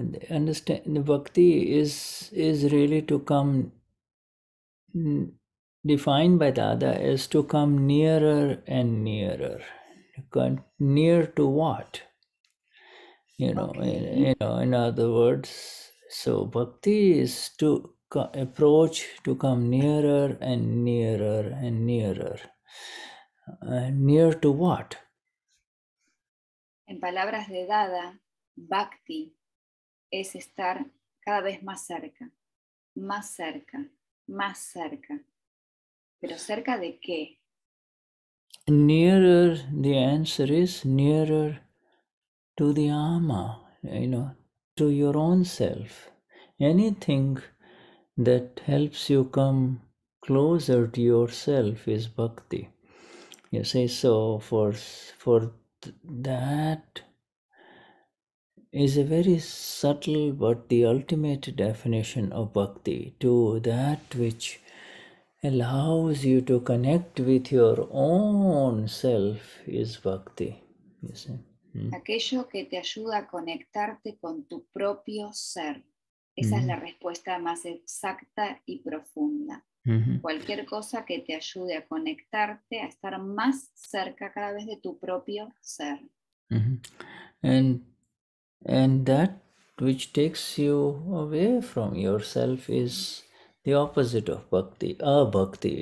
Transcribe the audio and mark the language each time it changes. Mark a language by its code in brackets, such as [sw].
[en] Understand bhakti is really to come, defined by Dada as to come nearer and nearer. Near to what? Okay. In other words, so bhakti is to approach, to come nearer and nearer and nearer. Near to what? [es] En palabras de Dada, bhakti es estar cada vez más cerca, más cerca, más cerca. ¿Pero cerca de qué? [en] Nearer, the answer is nearer to the Ama, to your own self. Anything that helps you come closer to yourself is bhakti. You see, so for that is a very subtle but the ultimate definition of bhakti, to that which allows you to connect with your own self is bhakti. You see. [es] Aquello que te ayuda a conectarte con tu propio ser. Esa es la respuesta más exacta y profunda. Cualquier cosa que te ayude a conectarte, a estar más cerca cada vez de tu propio ser. [en] And that which takes you away from yourself is the opposite of bhakti, abhakti.